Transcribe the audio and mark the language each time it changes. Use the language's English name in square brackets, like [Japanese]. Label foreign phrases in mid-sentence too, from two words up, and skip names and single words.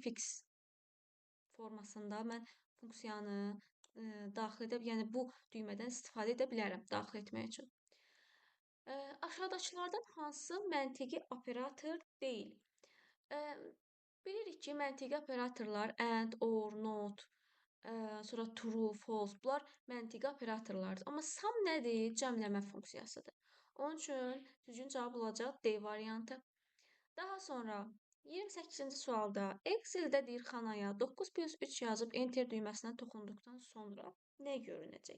[Azerbaijani] Fx formasında mən funksiyanı daxil edib, yəni bu düymədən istifadə edə bilərəm daxil etmək üçün. Aşağıdakılardan hansı məntiqi operator deyil? Bilirik ki, məntiqi operatorlar [English] and, or, not, [Azerbaijani] sonra [English] true, false, [Azerbaijani] bunlar məntiqi operatorlardır. Amma sum nədir? Cəmləmə funksiyasıdır. Onun üçün düzgün cavab olacaq D variantı. Daha sonra 28-ci sualda Excel-də deyir xanaya 9+3 yazıb enter düyməsinə toxunduqdan sonra nə görünəcək?